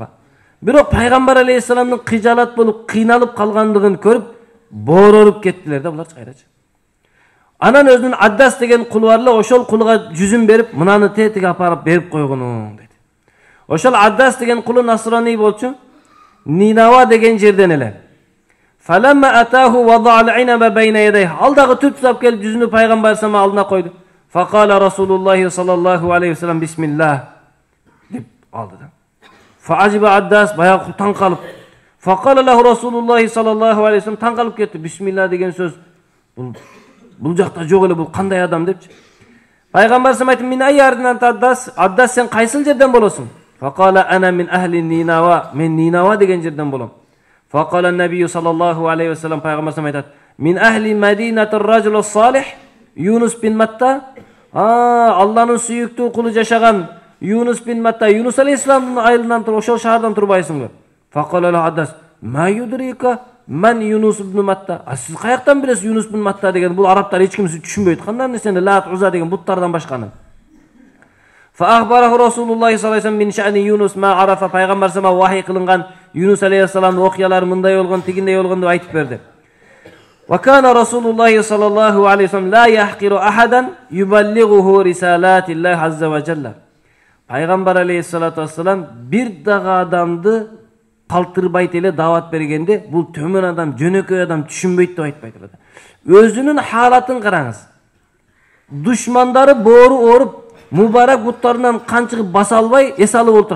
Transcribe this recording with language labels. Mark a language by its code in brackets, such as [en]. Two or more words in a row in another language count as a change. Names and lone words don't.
[ky] Бирок пайгамбар алейхиссаламдын кыжаалат болуп, кыйналып калгандыгын көрүп, боороруп кеттилер да булар кайрачы. Анан өзүнүн Аддас деген кулу бар эле, ошол кулуга жүзүн берип, мынаны тетиге апарып берип койгонуң деди. Ошол Аддас деген кулу насрани болчу, Нинава деген жерден эле. [ar] فلما أتاه وضع العنب بين يديه, [ky] ал дагы түп сап келип жүзүнү пайгамбар сама алдына койду. [ar] فقال رسول الله صلى الله عليه وسلم بسم الله [ky] деп алды да. Фаажиба Аддас баягы таң калып, [ar] فقال له رسول الله صلى الله عليه وسلم [ky] таң калып кетти. Бисмилла деген сөз бул жакта жок эле, бул кандай адам депчи. Пайгамбар сам айтты: [ar] "من أي الديار [ky] Аддас, Аддас сен кайсыл жерден болосуң?" [ar] فقال أنا من أهل نينوى, [ky] мен Нинава деген жерден болом. [ar] فقال النبي صلى الله عليه وسلم, [ky] пайгамбар сам айтат: [ar] "من أهل مدينة الرجل الصالح يونس بن متى." [ky] Алланын сүйүктүү кулу жашаган Yunus bin Matta, Yunus aleyhissalamдын айылынан туруп, ошол шаардан турбайсыңбы? [ar] فقال لا عداس ما يدريك من يونس بن متى. [ky] Сиз каяктан билесиз Yunus bin Matta деген? Бул арабтар эч кимси түшүнбөйт. Кандай нерсени Лат, Уза деген буттардан башканы. [ar] فأخبره رسول الله صلى الله عليه وسلم من شأن يونس ما عرف. [ky] Пайгамбар сама вахий кылынган Yunus алейхиссаламдын окуялары мындай болгон, тигиндей болгон деп айтып берди. [ar] وكان رسول الله صلى الله عليه وسلم لا يحقر أحدا يبلغه رسالات الله عز وجل. [ky] Пайгамбар [ar] عليه الصلاة والسلام [ky] бир дагы адамды калтырбайт эле дават бергенде, бул төмөн адам, жөнөкөй адам түшүнбөйт деп айтпайт эле. Өзүнүн халатын караңыз. Душмандары боору оруп, мубарак буттарынан канчыгып баса албай, эс алып отурат.